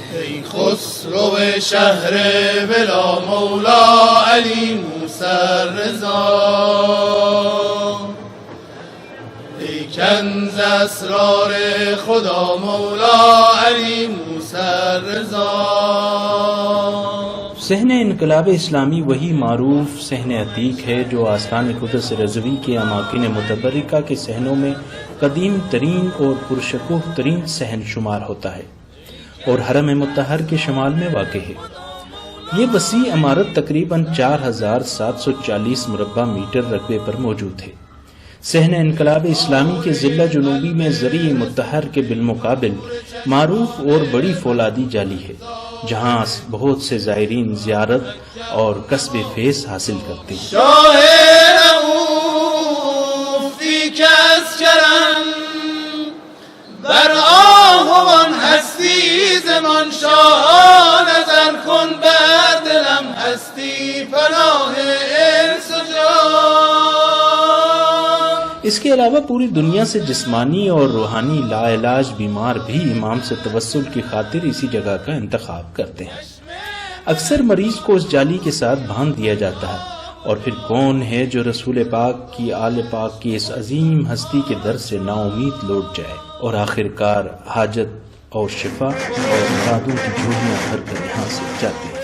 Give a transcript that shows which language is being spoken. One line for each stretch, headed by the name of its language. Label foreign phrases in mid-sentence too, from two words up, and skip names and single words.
Persian: ای خسرو شهر بلا مولا علی موسی رضا، ای کنز اسرار خدا مولا علی موسی رضا.
Urdu: صحن انقلاب اسلامی وہی معروف صحن عتیق ہے جو آستان قدس رضوی کے اماکن متبرکہ کے صحنوں میں قدیم ترین اور پرشکوہ ترین صحن شمار ہوتا ہے اور حرم مطہر کے شمال میں واقع ہے۔ یہ وسیع عمارت تقریباً 4740 مربع میٹر رقبے پر موجود ہے۔ صحن انقلاب اسلامی کے ضلع جنوبی میں زرعی مطہر کے بالمقابل معروف اور بڑی فولادی جالی ہے، جہاں بہت سے زائرین زیارت اور کسب فیض حاصل کرتے ہیں۔
Persian: بر آهوان هستی زمان شاه نظر کن بر دلم هستی پناه انس و جان۔
Urdu: اس کے علاوہ پوری دنیا سے جسمانی اور روحانی لا علاج بیمار بھی امام سے توسل کی خاطر اسی جگہ کا انتخاب کرتے ہیں۔ اکثر مریض کو اس جالی کے ساتھ باندھ دیا جاتا ہے، اور پھر کون ہے جو رسول پاک کی آل پاک کی اس عظیم ہستی کے در سے نا امید لوٹ جائے اور آخر کار حاجت اور شفا اور مرادوں کی جھولیاں بھر کر یہاں سے جاتے ہیں۔